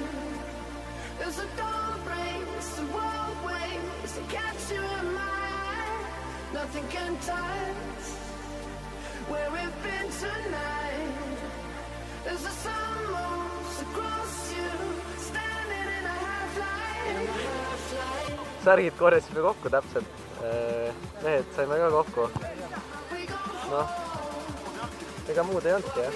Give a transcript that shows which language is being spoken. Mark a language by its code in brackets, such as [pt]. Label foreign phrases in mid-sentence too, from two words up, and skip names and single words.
[en] As the dawn breaks, the world waits to catch you in my eye. Nothing can touch where we've been tonight. As the sun moves across you, standing in a half light. [et] Särgid korjasime kokku täpselt. Mehed saime ka kokku. Noh, ega muud ei olnudki, jah.